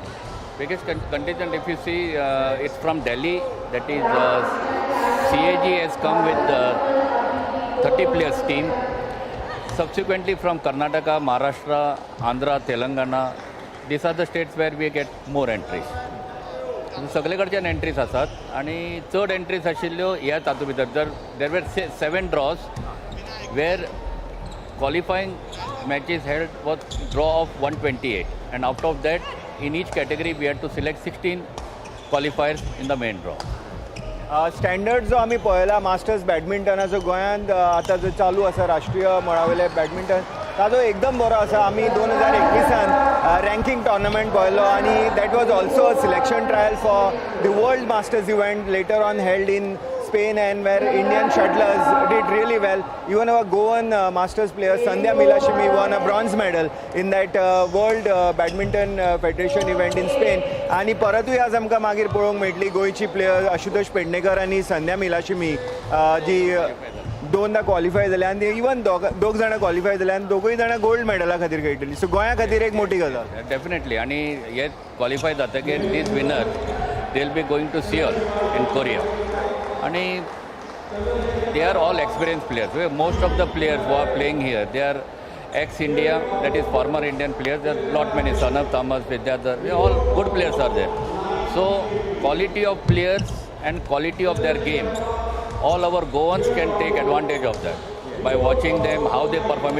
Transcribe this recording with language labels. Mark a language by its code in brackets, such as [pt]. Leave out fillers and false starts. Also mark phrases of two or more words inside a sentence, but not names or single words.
[en] Biggest contingent, if you see, it's from Delhi. That is, CAG has come with 30 players team. Subsequently from Karnataka, Maharashtra, Andhra, Telangana, these are the states where we get more entries. [kok] सगळे कडच्यान एंट्रीज आसात आनी चड एंट्रीज आशिल्ल्यो ह्या तातूंत भितर [en] जर देर वर 7 draws where qualifying matches held was draw of 128 and out of that in each category we had to select 16 qualifiers in the main draw. [kok] स्टँडर्ड जो आमी पळयला मास्टर्स बॅडमिंटनाचो गोंयांत आतां जो चालू आसा राष्ट्रीय मळावेले बॅडमिंटन ताजो एकदम बरो आसा. आमी 2021 रँकींग टॉर्नामेंट पळयलो आनी [en] that was also a selection trial for the World Masters event later on held in Spain and where Indian shuttlers did really well. Even our Goan Masters player Sandhya Milashimi won a bronze medal in that World Badminton Federation event in Spain. [kok] आणि परतूय आज आमकां मागीर पळोवंक मेळटली गोंयची प्लेयर आशुतोष पेडणेकर आनी संध्या मिलाशिमी जी दोनदा क्वॉलिफाय जाल्या आनी इवन दोग जाणां क्वॉलिफाय जाल्या आनी दोगूय जाणां गोल्ड मेडला खातीर खेळटली. सो गोंया खातीर एक मोठी गजाल. डेफिनेटली आनी हे क्वॉलिफाय जातकीर [en] these winners they will be going to Seoul in Korea. आणि they are all experienced players. Most of the players who are playing here, they are ex-India, that is former Indian players. There are lot many, Sanav Thomas, Vidyadhar, all good players are there. So quality of players and quality of their game, all our Goans can take advantage of that by watching them, how they perform.